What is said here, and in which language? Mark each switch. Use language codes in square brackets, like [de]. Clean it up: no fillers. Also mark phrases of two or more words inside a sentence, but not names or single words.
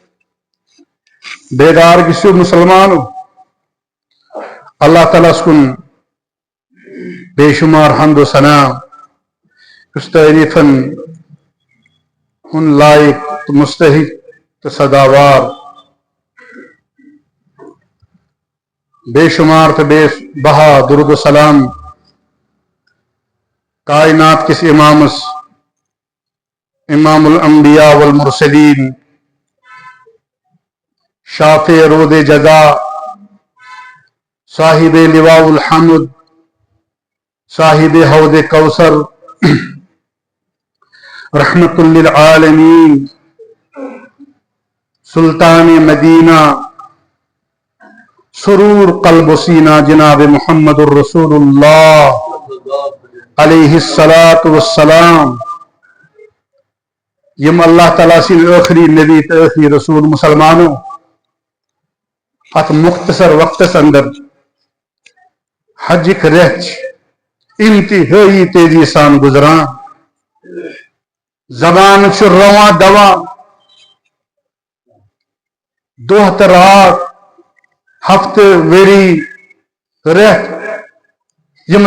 [ks] بیدار گژھِو مُسلمانو. اللہ تعالیٰ ہس کُن بے شُمار حمد و ثنا یُس تعریٖفن ہُنٛد لایق تہٕ مستحق تہٕ سداوار بے شُمار تہٕ بے بہا درود و سلام کائنات کِس امامس [ar] امام الانبیاء والمرسلین شافع رود جزا صاحب لواء الحمد صاحب حوض کوثر رحمت للعالمین [ks] سلطان مدینہ سرور قلب و سینہ جناب محمد الرسول اللہ [ar] علیہ الصلاۃ والسلام [ks] یم اللہ تعالیٰ سٕنٛدۍ ٲخری نبی تہٕ ٲخری رسول. مسلمانو اتھ مختصر وقتس اندر حجٕکۍ رٮ۪تھ چھِ انتہٲئی تیزی سان گزران. زبان چھُ رواں دواں دۄہ تہٕ رات ہفتہٕ ؤری رٮ۪تھ یم